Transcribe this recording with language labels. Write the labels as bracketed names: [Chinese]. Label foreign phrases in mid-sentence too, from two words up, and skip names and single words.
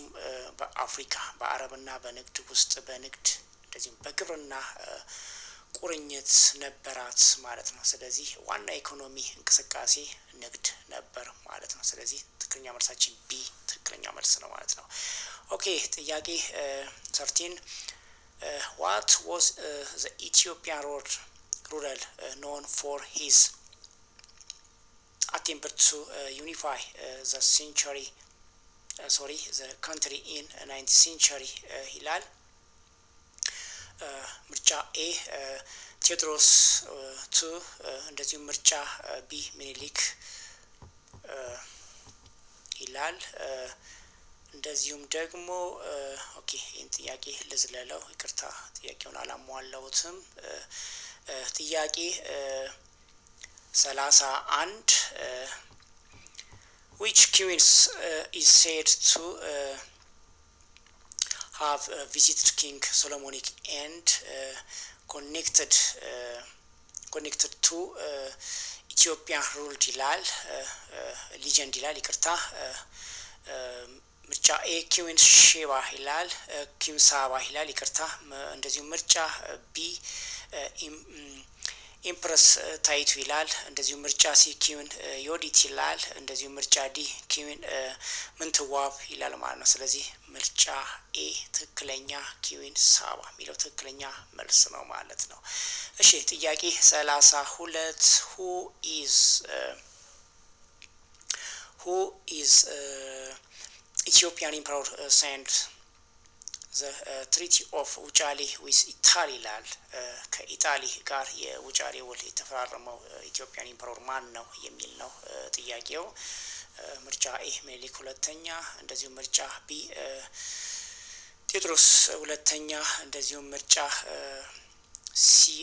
[Amharic] በአፍሪካ በአረብና በንግድ ውስጥ በንግድ እንደዚሁ በግብርና ቁርኝት ነበራት ማለት ነው። ስለዚህ ዋና ኢኮኖሚ እንቅስቃሴ ንግድ ነበር ማለት ነው። ስለዚህ ትክክለኛ መልሳችን ቢ ትክክለኛ መልስ ነው ማለት ነው። ኦኬ ጥያቄ 13 [English] what was the Ethiopian ruler known for his attempt to unify the country in 9th century [Amharic] ይላል። ምርጫ ኤ ቴዎድሮስ 2፣ እንደዚሁ ምርጫ ቢ ሚኒሊክ ይላል። እንደዚሁም ደግሞ ኦኬ ይህን ጥያቄ ልዝለለው፣ ይቅርታ ጥያቄውን አላሟላሁትም። ጥያቄ 31 [English] which queens is said to have visited King Solomonic and connected to Ethiopian ruled [Amharic] ይላል። ሊጀንድ ይላል፣ ይቅርታ። ምርጫ ኤ ኪዊን ሼባ ይላል፣ ኪም ሳባ ይላል፣ ይቅርታ። እንደዚሁ ምርጫ ቢ ኢምፕረስ ታይቱ ይላል። እንደዚሁ ምርጫ ሲ ኪዊን ዮዲት ይላል። እንደዚሁ ምርጫ ዲ ኪዊን ምንትዋብ ይላል ማለት ነው። ስለዚህ ምርጫ ኤ ትክክለኛ፣ ኪዊን ሳባ የሚለው ትክክለኛ መልስ ነው ማለት ነው። እሺ ጥያቄ 32 [English] who is Ethiopian emperor signed the treaty of ውጫሌ with ኢታሊ [Amharic] ይላል። ከኢጣሊ ጋር የውጫሌ ውል የተፈራረመው ኢትዮጵያን ኢምፐረር ማን ነው የሚል ነው ጥያቄው። ምርጫ ኤ ምኒልክ ሁለተኛ፣ እንደዚሁ ምርጫ ቢ ቴዎድሮስ ሁለተኛ፣ እንደዚሁ ምርጫ ሲ